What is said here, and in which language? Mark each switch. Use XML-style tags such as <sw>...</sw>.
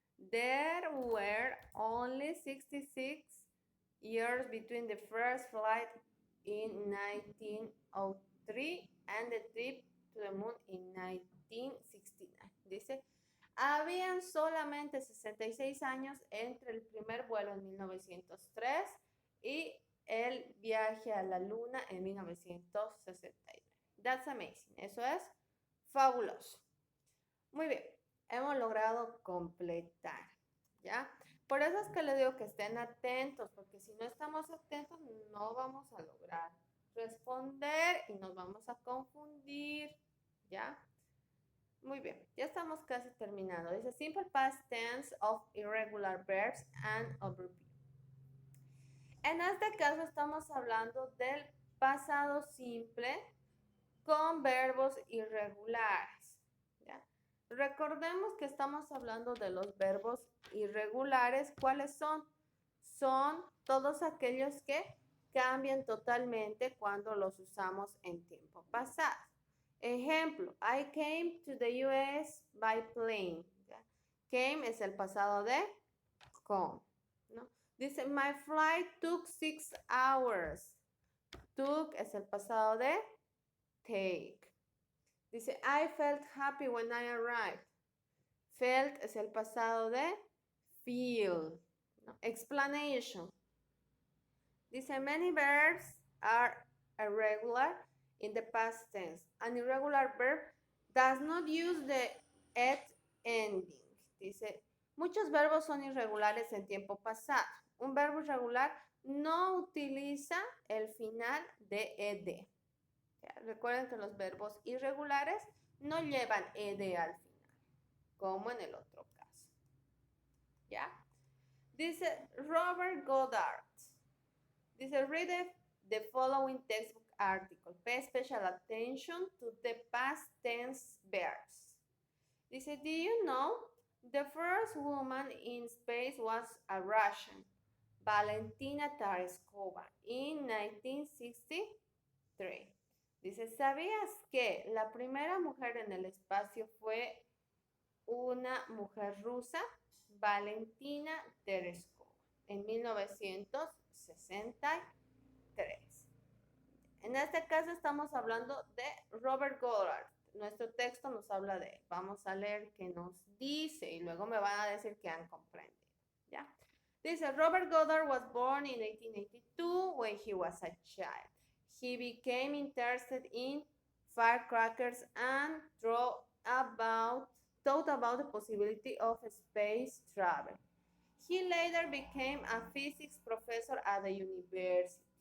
<en>There were only 66 years between the first flight in 1903 and the trip to the moon in 1969.</en> <es>Dice, habían solamente 66 años entre el primer vuelo en 1903 y el viaje a la luna en 1969.</es> <en>That's amazing.</en> <es>Eso es fabuloso. Muy bien, hemos logrado completar, ¿ya? Por eso es que les digo que estén atentos, porque si no estamos atentos no vamos a lograr responder y nos vamos a confundir, ¿ya? Muy bien, ya estamos casi terminando. Dice</es> <en>simple past tense of irregular verbs and overview.</en> <es>En este caso estamos hablando del pasado simple con verbos irregulares, ¿ya? Recordemos que estamos hablando de los verbos irregulares. ¿Cuáles son? Son todos aquellos que cambian totalmente cuando los usamos en tiempo pasado. Ejemplo,</es> <en>I came to the US by plane.</en> <es>¿Ya? Came es el pasado de come, ¿no? Dice,</es> <en>my flight took 6 hours.</en> <es>Took es el pasado de take. Dice,</es> <en>I felt happy when I arrived.</en> <es>Felt es el pasado de feel, ¿no?</es> <en>Explanation.</en> <es>Dice,</es> <en>many verbs are irregular in the past tense. An irregular verb does not use the et ending.</en> <es>Dice, muchos verbos son irregulares en tiempo pasado. Un verbo irregular no utiliza el final de ed. ¿Ya? Recuerden que los verbos irregulares no llevan ed al final, como en el otro caso. ¿Ya? Dice Robert Goddard. Dice,</es> <en>read the following textbook article. Pay special attention to the past tense verbs.</en> <es>Dice,</es> <en>do you know the first woman in space was a Russian, Valentina Tereshkova, in 1963.</en> <es>Dice, ¿sabías que la primera mujer en el espacio fue una mujer rusa, Valentina Tereshkova, en 1963? En este caso estamos hablando de Robert Goddard. Nuestro texto nos habla de él. Vamos a leer qué nos dice y luego me van a decir que han comprendido. ¿Ya? Dice,</es> <en>Robert Goddard was born in 1882 when he was a child. He became interested in firecrackers and thought about the possibility of space travel. He later became a physics professor at the university.</en>